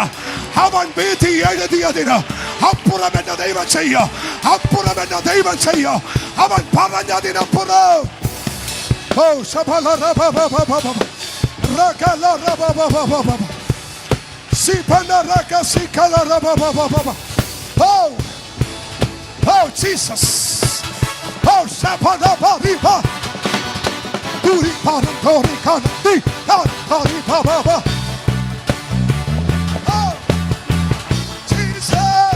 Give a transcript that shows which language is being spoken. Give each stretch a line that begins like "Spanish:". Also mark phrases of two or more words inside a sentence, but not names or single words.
Malayalam: അവൻ വിധി എഴുതിയതിന് അപ്പുറം എന്റെ ദൈവം ചെയ്യ, അപ്പുറം എന്റെ ദൈവം ചെയ്യ. അവൻ പറഞ്ഞതിനപ്പുറം. ഓ ശബലബലബ. റകലബലബ. സിപനരക സികലബലബ.
English: Oh, oh Jesus. Oh Shabalabariba. Duri Parantori Kanti. Hari Baba. Oh Jesus.